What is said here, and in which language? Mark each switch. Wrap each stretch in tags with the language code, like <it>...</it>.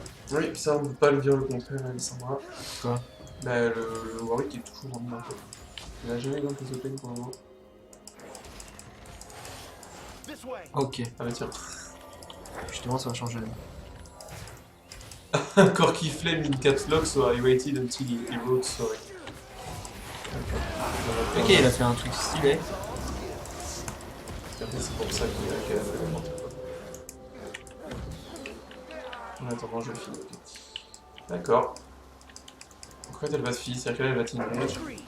<fr>Oui, ça on peut pas le dire le contraire, Alessandra. Quoi? Bah le Warwick est toujours en main en fait. Il a jamais eu de open pour le moment. Ok, Ah bah tiens. justement ça va changer.</fr> <en>Corky Flame in caps lock, so I waited until he wrote sorry.</en> <fr>Ok, il a fait un truc stylé. Après, c'est pour ça qu'elle a fait n'importe quoi. En attendant, je finis. Ok. D'accord. En fait, elle va se filer, c'est-à-dire qu'elle va t'invage.</fr>